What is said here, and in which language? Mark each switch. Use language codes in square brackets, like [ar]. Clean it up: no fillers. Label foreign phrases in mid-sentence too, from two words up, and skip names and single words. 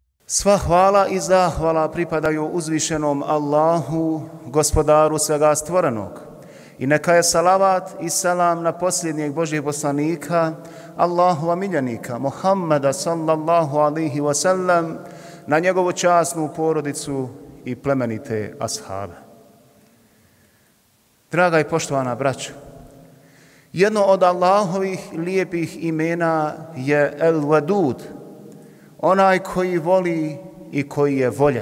[bs] Sva hvala i zahvala pripadaju uzvišenom Allahu, gospodaru svega stvorenog. I neka je salavat i selam na posljednjeg Božjeg poslanika, Allahova miljenika, Muhammeda [ar] صلى الله عليه وسلم, [bs] na njegovu časnu porodicu i plemenite ashabe. Draga i poštovana braćo, jedno od Allahovih lijepih imena je El-Wadud, onaj koji voli i koji je voljen.